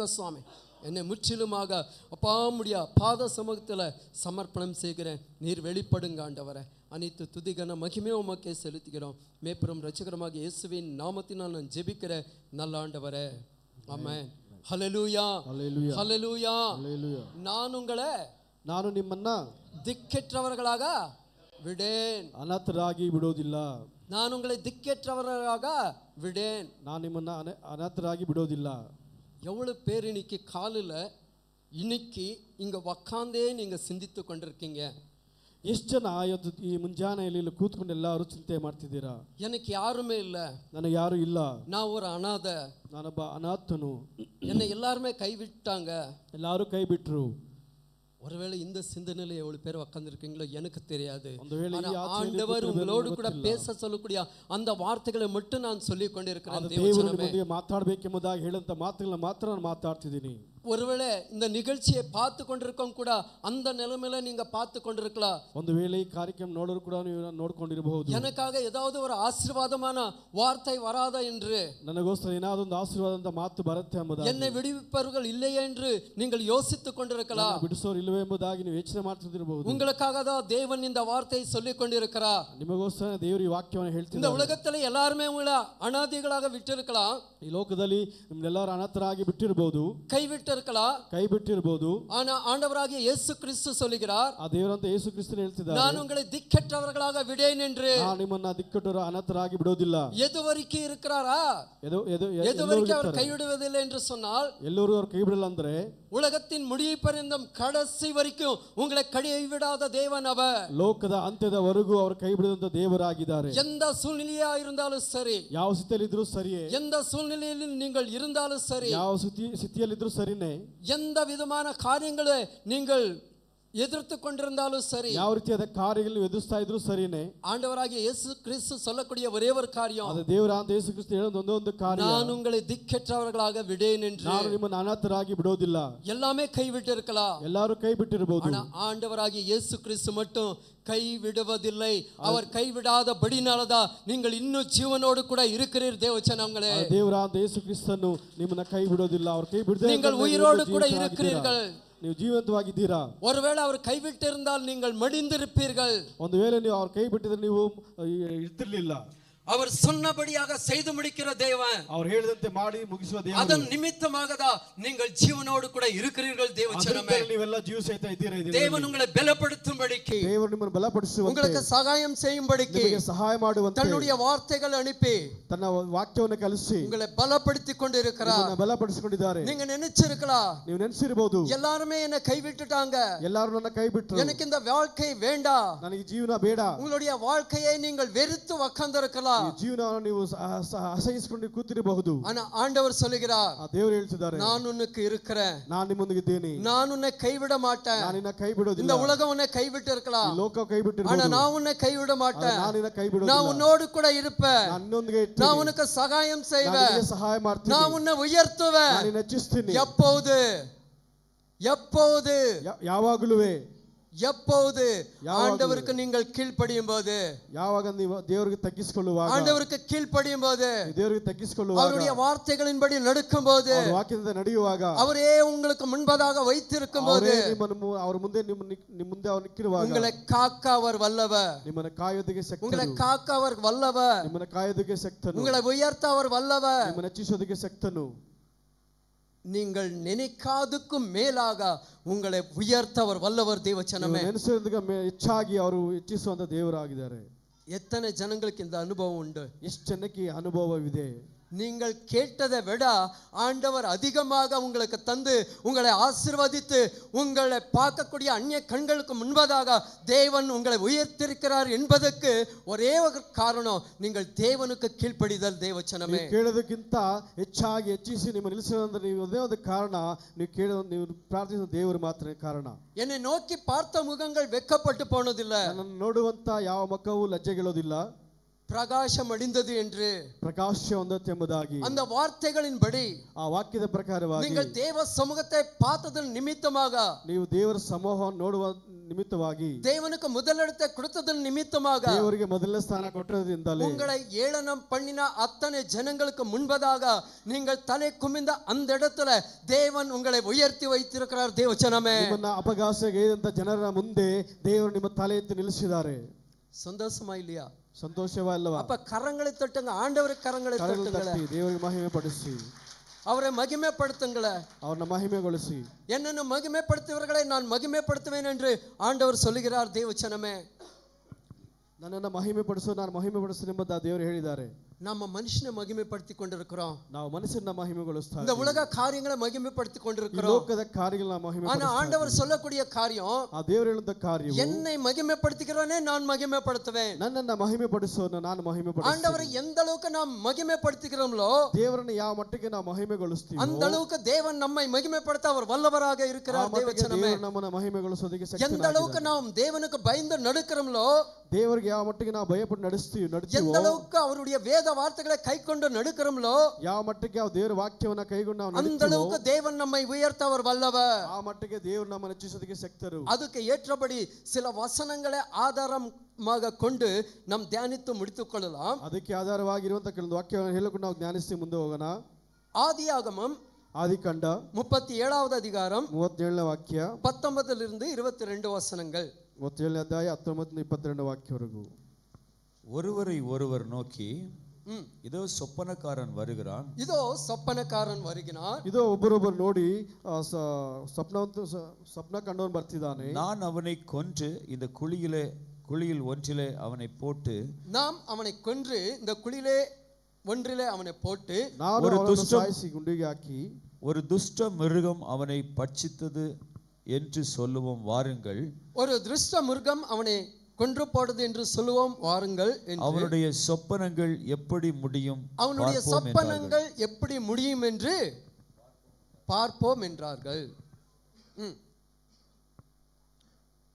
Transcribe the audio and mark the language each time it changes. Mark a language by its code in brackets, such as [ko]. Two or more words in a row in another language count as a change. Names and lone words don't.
[ta] சுவாமி, என்னை முற்றிலுமாக அப்பாமுடைய பாத சமூகத்தில் சமர்ப்பணம் செய்கிறேன். நீர் வெளிப்படுங்க ஆண்டவரே. அனைத்து துதிகன மகிமே உமக்கே செலுத்துகிறோம். மேற்பெரும் ரட்சகரமாக இயேசுவின் நாமத்தினால் நான் ஜெபிக்கிறேன் நல்ல ஆண்டவரே. ஆமென். ஹல்லேலூயா ஹல்லேலூயா ஹல்லேலூயா. [kn] ನಾನು ನಿಮ್ಮನ್ನ [ta] திக்கற்றவர்களாக விடேன். [kn] ಅನಾಥರಾಗಿ ಬಿಡೋದಿಲ್ಲ. [ta] நான் உங்களை திக்கற்றவர்களாக விடேன். [kn] ನಾನು ನಿಮ್ಮನ್ನ ಅನಾಥರಾಗಿ ಬಿಡೋದಿಲ್ಲ. [ta] எவ்வளவு பேர் இன்னைக்கு காலில் இன்னைக்கு இங்கே உக்காந்தே நீங்கள் சிந்தித்து கொண்டிருக்கீங்க. [kn] ಎಷ್ಟು ಜನ ಈ ಮುಂಜಾನೆಯಲ್ಲಿ ಇಲ್ಲಿ ಕೂತ್ಕೊಂಡು ಎಲ್ಲರೂ ಚಿಂತೆ ಮಾಡ್ತಿದ್ದೀರಾ? [ta] எனக்கு யாருமே இல்லை, [kn] ನನಗೆ ಯಾರು ಇಲ್ಲ, [ta] நான் ஒரு ಅನಾಥ, [kn] ನಾನೊಬ್ಬ ಅನಾಥನು, [ta] என்னை எல்லாருமே கைவிட்டாங்க, [kn] ಎಲ್ಲರೂ ಕೈ ಬಿಟ್ರು. [ta] ஒருவேளை இந்த சிந்தனையில எவ்வளவு பேர் உட்கார்ந்திருக்கீங்களோ எனக்கு தெரியாது. ஆண்டவர் உங்களோடு கூட பேச சொல்லக்கூடிய அந்த வார்த்தைகளை மட்டும் நான் சொல்லிக் கொண்டிருக்கிறேன். [kn] ದೇವರ ಮಾತಾಡಬೇಕೆಂಬುದಾಗಿ ಹೇಳಂತ ಮಾತುಗಳನ್ನ ಮಾತ್ರ ನಾನು ಮಾತಾಡ್ತಿದ್ದೀನಿ. [ta] ஒருவேளை இந்த நிகழ்ச்சியை பார்த்து கொண்டிருக்கோம் கூட அந்த நிலைமையில நீங்க பார்த்து கொண்டிருக்கலாம். [kn] ಒಂದು ವೇಳೆ ಈ ಕಾರ್ಯಕ್ರಮ ನೋಡೋರು ಕೂಡ ನೀವು ನೋಡ್ಕೊಂಡಿರಬಹುದು. [ta] எனக்காக ஏதாவது ஒரு ஆசீர்வாதமான வார்த்தை வராதா என்று, [kn] ನನಗೋಸ್ಕರ ಏನಾದರೂ ಒಂದು ಆಶೀರ್ವಾದದ ಮಾತು ಬರುತ್ತೆ ಎಂಬುದಾಗಿ, [ta] என்னை விடுவிப்பவர்கள் இல்லையே என்று நீங்கள் யோசித்துக் கொண்டிருக்கலாம். [kn] ಬಿಡಿಸೋರು ಇಲ್ಲವೇ ಎಂಬುದಾಗಿ ನೀವು ಯೋಚನೆ ಮಾಡ್ತಿರಬಹುದು. [ta] உங்களுக்காக தான் தேவன் இந்த வார்த்தையை சொல்லிக் கொண்டிருக்கிறார். [kn] ನಿಮಗೋಸ್ಕರ ದೇವರು ಈ ವಾಕ್ಯವನ್ನು ಹೇಳ್ತಿದ್ದಾರೆ. [ta] இந்த உலகத்துல எல்லாருமே உங்களை அனாதைகளாக விட்டிருக்கலாம். [kn] ಈ ಲೋಕದಲ್ಲಿ ನಿಮ್ಮೆಲ್ಲರೂ ಅನಾಥರಾಗಿ ಬಿಟ್ಟಿರಬಹುದು, ಕೈ ಬಿಟ್ಟಿರಬಹುದು. [ta] ஆனா ஆண்டவராகிய இயேசு கிறிஸ்து சொல்கிறார், [kn] ಆ ದೇವರಂತ ಯೇಸು ಕ್ರಿಸ್ತನು ಹೇಳ್ತಿದ್ದಾರೆ, [ta] நான் உங்களை திக்கற்றவர்களாக விடேன் என்று. [kn] ನಾನು ನಿಮ್ಮನ್ನ ದಿಕ್ಕಟ್ಟವರು ಅನಾಥರಾಗಿ ಬಿಡೋದಿಲ್ಲ. [ta] எதுவரைக்கும் இருக்கிறாரா? எதுவரைக்கும் அவர் கைவிடுவதில்லை என்று சொன்னால், [kn] ಎಲ್ಲರೂ அவர் ಕೈ ಬಿಡಲ್ಲ ಅಂದ್ರೆ [ta] உலகத்தின் முடிவு பரியந்தம் கடைசி வரைக்கும் உங்களை கைவிடாத தேவன் அவர். [kn] ಲೋಕದ ಅಂತ್ಯದವರೆಗೂ ಅವರು ಕೈ ಬಿಡದಂತ ದೇವರಾಗಿದ್ದಾರೆ. [ta] எந்த சூழ்நிலையா இருந்தாலும் சரி, [kn] ಯಾವ ಸ್ಥಿತಿಯಲ್ಲಿದ್ರೂ ಸರಿಯೇ, [ta] எந்த சூழ்நிலையில் நீங்கள் இருந்தாலும் சரி, [kn] ಯಾವ ಸ್ಥಿತಿಯಲ್ಲಿದ್ರೂ ಸರಿನೇ, [ta] எந்த விதமான காரியங்களை நீங்கள் எதிர்த்து கொண்டிருந்தாலும் சரி, [kn] ಯಾವ ರೀತಿಯಾದ ಕಾರ್ಯಗಳನ್ನು ಎದುರಿಸ್ತಾ ಇದ್ರು ಸರಿನೇ, [ta] ஆண்டவராகிய இயேசு கிறிஸ்து சொல்லக்கூடிய ஒரே ஒரு காரியம், [kn] ಅದು ದೇವರಾದ ಯೇಸು ಕ್ರಿಸ್ತ ಹೇಳೋದು ಒಂದೇ ಒಂದು ಕಾರ್ಯ, [ta] நான் உங்களை திக்கற்றவர்களாக விடேன் என்று. [kn] ನಾನು ನಿಮ್ಮನ್ನು ಅನಾಥರಾಗಿ ಬಿಡೋದಿಲ್ಲ. [ta] எல்லாமே கைவிட்டு இருக்கலாம், [kn] ಎಲ್ಲರೂ ಕೈ ಬಿಟ್ಟಿರಬಹುದು, [ta] ஆனா ஆண்டவராகிய இயேசு கிறிஸ்து மட்டும் கை விடுவதில்லை. அவர் கைவிடாதபடினாலதான் நீங்கள் இன்னும் ஜீவனோடு கூட இருக்கிறீர் தேவச்சனங்களே. [kn] ದೇವರಾದ ಯೇಸು ಕ್ರಿಸ್ತನು ನಿಮ್ಮನ್ನ ಕೈ ಬಿಡೋದಿಲ್ಲ. ಅವರು ಕೈ ಬಿಡದೆ [ta] நீங்கள் உயிரோடு கூட இருக்கிறீர்கள். [kn] ನೀವು ಜೀವಂತವಾಗಿದ್ದೀರಾ. [ta] ஒருவேளை அவர் கைவிட்டிருந்தால் நீங்கள் மடிந்திருப்பீர்கள். [kn] ಒಂದು ವೇಳೆ ನೀವು அவர் ಕೈ ಬಿಟ್ಟಿದ್ರೆ ನೀವು ಇರ್ತಿರ್ಲಿಲ್ಲ. [ta] அவர் சொன்னபடியாக செய்து முடிக்கிற தேவன், [kn] அவர் ಹೇಳಿದಂತೆ ಮಾಡಿ ಮುಗಿಸುವ ದೇವರು. [ta] அதன் நிமித்தமாக தான் நீங்கள் ஜீவனோடு கூட இருக்கிறீர்கள் தேவச்சனமே. [kn] ನೀವೆಲ್ಲ ಜೀವ ಸಹಿತ ಇದ್ದೀರಾ. [ta] தேவன் உங்களை பலப்படுத்தும்படிக்கு, [kn] ದೇವರು ನಿಮ್ಮನ್ನು ಬಲಪಡಿಸುವಂತೆ, [ta] உங்களுக்கு சகாயம் செய்யும்படிக்கு, [kn] ನಿಮಗೆ ಸಹಾಯ ಮಾಡುವಂತೆ [ta] தன்னுடைய வார்த்தைகள் அனுப்பி [kn] ತನ್ನ ವಾಕ್ಯವನ್ನು ಕಲಿಸಿ [ta] உங்களை பலப்படுத்தி கொண்டிருக்கிறார். [kn] ನಿಮ್ಮನ್ನು ಬಲಪಡಿಸಿಕೊಂಡಿದ್ದಾರೆ. [ta] நீங்க நினைச்சிருக்கலாம், [kn] ನೀವು ನೆನೆಸಿರಬಹುದು, [ta] எல்லாருமே என்ன கைவிட்டுட்டாங்க, [kn] ಎಲ್ಲರೂ ನನ್ನ ಕೈ ಬಿಟ್ಟರು, [ta] எனக்கு இந்த வாழ்க்கை வேண்டாம், [kn] ನನಗೆ ಜೀವನ ಬೇಡ. [ta] உங்களுடைய வாழ்க்கையை நீங்கள் வெறுத்து உட்கார்ந்திருக்கலாம், [kn] ಜೀವನವನ್ನು ನೀವು ಅಸಹಿಸಿಕೊಂಡು ಕೂತಿರಬಹುದು. [ta] ஆனா ஆண்டவர் சொல்லுகிறார், [kn] ದೇವರು ಹೇಳ್ತಿದ್ದಾರೆ, [ta] நான் உனக்கு இருக்கிறேன், [kn] ನಾನು ನಿಮ್ಮೊಂದಿಗಿದ್ದೇನೆ, [ta] நான் உன்னை கைவிட மாட்டேன். [kn] ನಾನು ನಿನ್ನ ಕೈ ಬಿಡೋದಿಲ್ಲ. [ta] இந்த உலகம் உன்னை கைவிட்டு இருக்கலாம், [kn] ಲೋಕ ಕೈ ಬಿಟ್ಟಿರಬಹುದು, [ta] ஆனா நான் உன்னை கைவிட மாட்டேன். [kn] ನಾನು ನಿನ್ನ ಕೈ ಬಿಡೋದಿಲ್ಲ. [ta] நான் உன்னோடு கூட இருப்பேன், [kn] ನಾನು ನಿನ್ನೊಂದಿಗೆ ಇರ್ತೀನಿ. [ta] நான் உனக்கு சகாயம் [kn] ನಾನು [ta] செய்வேன், [kn] ನಿನಗೆ ಸಹಾಯ ಮಾಡ್ತೀನಿ. [ta] நான் உன்னை உயர்த்துவேன். [kn] ನಾನು ನಿನ್ನ ಹೆಚ್ಚಿಸ್ತೀನಿ. [ta] எப்போது எப்போது [kn] ಯಾವಾಗಲೂವೆ [ta] எப்போது ஆண்டவருக்கு நீங்கள் கீழ்ப்படியும் போது, [kn] ಯಾವಾಗ ನೀವು ದೇವರಿಗೆ ತಗ್ಗಿಸಿಕೊಳ್ಳುವಾಗ, [ta] ஆண்டவருக்கு கீழ்ப்படியும் போது, [kn] ದೇವರಿಗೆ ತಗ್ಗಿಸಿಕೊಳ್ಳುವಾಗ, [ta] அவருடைய வார்த்தைகளின்படி நடக்கும் போது, [kn] ವಾಕ್ಯದಿಂದ ನಡೆಯುವಾಗ, [ta] அவரே உங்களுக்கு முன்பதாக வைத்திருக்கும் போது, [kn] ನಿಮ್ಮನ್ನು ಅವರ ಮುಂದೆ ನಿಮ್ಮ ಮುಂದೆ ಅವರು ನಿಕ್ಕಿರುವಾಗ, [ta] உங்களை காக்க அவர் வல்லவர், [kn] ನಿಮ್ಮನ್ನು ಕಾಯೋದಕ್ಕೆ ಶಕ್ತನು, [ta] உங்களை காக்க அவர் வல்லவர், [kn] ನಿಮ್ಮನ್ನು ಕಾಯೋದಕ್ಕೆ ಶಕ್ತನು, [ta] உங்களை உயர்த்த அவர் வல்லவர், [kn] ನಿಮ್ಮನ್ನು ಹೆಚ್ಚಿಸೋದಕ್ಕೆ ಶಕ್ತನು. [ta] நீங்கள் நினைக்காதுக்கும் மேலாக உங்களை உயர்த்த அவர் வல்லவர் தேவச்சனமே. [kn] ನೆನೆಸೋದಕ್ಕೆ ಹೆಚ್ಚಾಗಿ ಅವರು ಹೆಚ್ಚಿಸುವಂತ ದೇವರಾಗಿದ್ದಾರೆ. [ta] எத்தனை ஜனங்களுக்கு இந்த அனுபவம் உண்டு? [kn] ಎಷ್ಟು ಜನಕ್ಕೆ ಈ ಅನುಭವವಿದೆ? [ta] நீங்கள் கேட்டதை விட ஆண்டவர் அதிகமாக உங்களுக்கு தந்து உங்களை ஆசீர்வதித்து உங்களை பார்க்கக்கூடிய அந்நிய கண்களுக்கு முன்பதாக தேவன் உங்களை உயர்த்திருக்கிறார் என்பதற்கு ஒரே ஒரு காரணம், நீங்கள் தேவனுக்கு கீழ்ப்படிதல் தேவச்சனமே. [kn] ಕೇಳೋದಕ್ಕಿಂತ ಹೆಚ್ಚಾಗಿ ಹೆಚ್ಚಿಸಿ ನಿಮ್ಮ ನಿಲ್ಲಿಸೋದಂದ್ರೆ ನೀವು ಅದೇ ಒಂದು ಕಾರಣ, ನೀವು ಪ್ರಾರ್ಥಿಸುವ ದೇವರು ಮಾತ್ರ ಕಾರಣ. [ta] என்னை நோக்கி பார்த்த முகங்கள் வெட்கப்பட்டு போனதில்லை, [kn] ನನ್ನನ್ನು ನೋಡುವಂತ ಯಾವ ಮುಖವೂ ಲಜ್ಜೆಗೆಳೋದಿಲ್ಲ. [ta] பிரகாசம் அடைந்தது என்று [kn] ಪ್ರಕಾಶ ಹೊಂದತ್ತೆ ಎಂಬುದಾಗಿ [ta] அந்த வார்த்தைகளின்படி, [kn] ಆ ವಾಕ್ಯದ ಪ್ರಕಾರವಾಗಿ [ta] நீங்கள் தேவ சமூகத்தை பார்த்ததன் நிமித்தமாக, [kn] ನೀವು ದೇವರ ಸಮೂಹವನ್ನು ನೋಡುವ ನಿಮಿತ್ತವಾಗಿ, [ta] தேவனுக்கு முதலிடத்தை கொடுத்ததன் நிமித்தமாக, [kn] ದೇವರಿಗೆ ಮೊದಲನೇ ಸ್ಥಾನ ಕೊಟ್ಟರಿಂದಲೇ [ta] உங்களை ஏளனம் பண்ணின அத்தனை ஜனங்களுக்கு முன்பதாக நீங்கள் தலை குமிந்த அந்த இடத்துல தேவன் உங்களை உயர்த்தி வைத்திருக்கிறார் தேவச்சனமே. [kn] ನಿಮ್ಮನ್ನ ಅಪಘಾತಗೆಯ್ದಂತ ಜನರ ಮುಂದೆ ದೇವರು ನಿಮ್ಮ ತಲೆ ಎತ್ತಿ ನಿಲ್ಲಿಸಿದ್ದಾರೆ. [ta] சந்தோஷமா இல்லையா? [kn] ಸಂತೋಷವಾ ಅಲ್ಲವಾ? [ta] அப்ப கரங்களை தட்டுங்க, ஆண்டவருக்கு கரங்களை தட்டுங்க, [kn] ದೇವರಿಗೆ ಮಹಿಮೆ ಪಡಿಸಿ, [ta] அவரை மகிமைப்படுத்துங்களே, [kn] ಅವರನ್ನ ಮಹಿಮೆಗೊಳಿಸಿ. [ta] என்னನ್ನು மகிமைப்படுத்துவர்களை நான் மகிமைப்படுத்துவேன் என்று ஆண்டவர் சொல்லுகிறார் தேவச்சனமே. [kn] ನನ್ನನ್ನು ಮಹಿಮೆ ಪಡಿಸು, ನಾನು ಮಹಿಮೆ ಪಡಿಸು ಎಂಬುದಾಗಿ ದೇವರು ಹೇಳಿದ್ದಾರೆ. [ta] நம்ம மனுஷனை மகிமைப்படுத்தி கொண்டிருக்கிறோம், [kn] ನಾವು ಮನುಷ್ಯನ ಮಹಿಮೆಗೊಳಿಸ್ತಾ [ta] இந்த உலக காரியங்களை மகிமைப்படுத்தி கொண்டிருக்கிறோம். [kn] ಲೋಕದ ಕಾರ್ಯಗಳನ್ನ ಮಹಿಮೆ, [ta] ஆனா ஆண்டவர் சொல்லக்கூடிய காரியம், [kn] ಆ ದೇವರು ಹೇಳಿದ ಕಾರ್ಯವು, [ta] என்னை மகிமைப்படுத்துகிறவனே நான் மகிமைப்படுத்துவேன். [kn] ನನ್ನನ್ನು ಮಹಿಮೆ ಪಡಿಸೋನು ನಾನು ಮಹಿಮೆ ಪಡಿಸುತ್ತೇನೆ. [ta] ஆண்டவரை எந்த அளவுக்கு நாம் மகிமைப்படுத்துகிறோமோ, [kn] ದೇವರನ್ನು ಯಾವ ಮಟ್ಟಿಗೆ ನಾವು ಮಹಿಮೆಗೊಳಿಸ್ತೀವಿ [ta] அந்த அளவுக்கு தேவன் நம்மை மகிமைப்படுத்த அவர் வல்லவராக இருக்கிறார் தேவச்சனமே. [kn] ನಮ್ಮನ್ನು ಮಹಿಮೆಗೊಳಿಸೋದಕ್ಕೆ [ta] எந்த [kn] ಶಕ್ತನಾಗಿದ್ದಾನೆ. [ta] அளவுக்கு நாம் தேவனுக்கு பயந்து நடக்கிறோமோ, [kn] ದೇವರಿಗೆ ಯಾವ ಮಟ್ಟಿಗೆ ನಾವು ಭಯಪಟ್ಟು [ta] எந்த [kn] ನಡಿಸ್ತೀವೋ, [ta] அளவுக்கு அவருடைய வேத வார்த்தைகளை கைக்கொண்டு நடக்கிறோமோ, [kn] ಯಾವ ಮಟ್ಟಿಗೆ ಯಾವ ದೇವರ ವಾಕ್ಯವನ್ನ ಕೈಗೊಂಡು ನಾವು [ta] அந்த [kn] ನಡಿತೀವೋ, [ta] அளவுக்கு தேவன் நம்மை உயர்த்த அவர் வல்லவர். [kn] ಆ ಮಟ್ಟಿಗೆ ದೇವರು ನಮ್ಮನ್ನು ಹೆಚ್ಚಿಸೋದಕ್ಕೆ ಶಕ್ತರು. [ta] அதுக்கு ஏற்றபடி சில வசனங்களை ஆதாரமாக கொண்டு நாம் தியானித்து முடித்துக் கொள்ளலாம். [kn] ಅದಕ್ಕೆ ಆಧಾರವಾಗಿರುವಂತಹ ಕೆಲವೊಂದು ವಾಕ್ಯವನ್ನು ಹೇಳಿಕೊಂಡು ನಾವು ಜ್ಞಾನಿಸಿ ಮುಂದೆ ಹೋಗೋಣ. [ta] ஆதியாகமம் [kn] ಆದಿಕಾಂಡ [ta] 37வது அதிகாரம் [kn] 37ನೇ ವಾಕ್ಯ, [ta] 19 22 வசனங்கள். [kn] 37ನೇ ಅಧ್ಯಾಯ 19 22 ವಾಕ್ಯವರೆಗೂ. [ta] ஒருவரை ஒருவர் நோக்கி, இதோ சொப்பனக்காரன் வருகிறான், இதோ சொப்பனக்காரன் வருகிறான், [kn] இதோ ಒಬ್ಬರೊಬ್ಬರು ನೋಡಿ ಸ್ವಪ್ನ ಕಂಡವನು ಬರ್ತಿದ್ದಾನೆ, [ta] நான் அவனை கொன்று இந்த குழியில் ஒன்றிலே அவனை போட்டு, நாம் அவனை கொன்று இந்த குழியிலே ஒன்றிலே அவனை போட்டு, [kn] ಗುಂಡಿಗೆ ಹಾಕಿ, [ta] ஒரு துஷ்ட மிருகம் அவனை பட்சித்தது என்று சொல்லுவோம் வாருங்கள். ஒரு துஷ்ட மிருகம் அவனை கொன்று போடுது என்று சொல்லுவோம் வாருங்கள். அவருடைய சொப்பனங்கள் எப்படி முடியும், அவனுடைய சொப்பனங்கள் எப்படி முடியும் என்று பார்ப்போம் என்றார்கள்.